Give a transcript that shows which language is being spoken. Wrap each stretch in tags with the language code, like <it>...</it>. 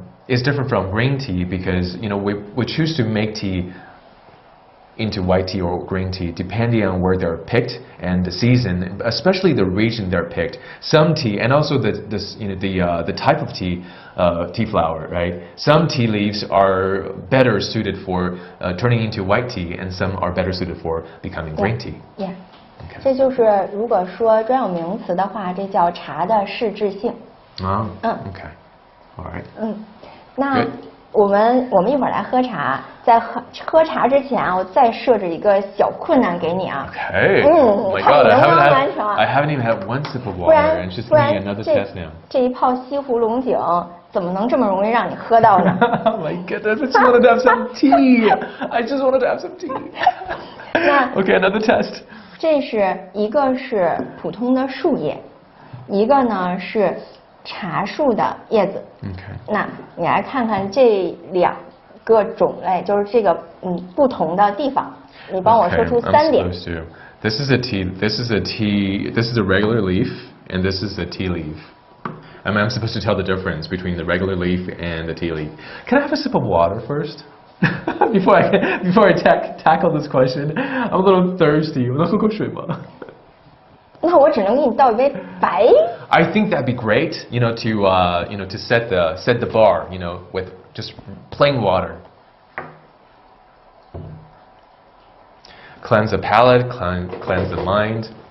<en>is different from green tea because we choose to make tea into white tea or green tea depending on where they're picked and the season, especially the region they're picked. Some tea and also the type of tea, tea flower, right? Some tea leaves are better suited for turning into white tea, and some are better suited for becoming green tea. Yeah.</en> <zh>这就是如果说专有名词的话，这叫茶的适制性。</zh> <en>Okay. All right.</en> <zh>那我们一会儿来喝茶，在喝茶之前啊，我再设置一个小困难给你啊。</zh> <en>Okay. Oh my God, I haven't even had one sip of water, and she's giving me another test now.</en> <zh>这一泡西湖龙井怎么能这么容易让你喝到呢？</zh> <en>Oh my goodness, I just wanted to have some tea. I just wanted to have some tea. Okay, another test.</en> <zh>这是一个是普通的树叶，一个呢是茶树的叶子。</zh> <en>Okay.</en> <zh>那你来看看这2个种类，就是这个不同的地方，你帮我说出3点。</zh> <en>This is a tea. This is a tea. This is a regular leaf, and this is a tea leaf. I'm supposed to tell the difference between the regular leaf and the tea leaf. Can I have a sip of water first? before I tackle this question, I'm a little thirsty.</en> <zh>我能喝口水吗？那我只能给你倒一杯白。</zh> <en>I think that'd be great, to set the bar, with just plain water. Cleanse the palate, cleanse the mind.</en>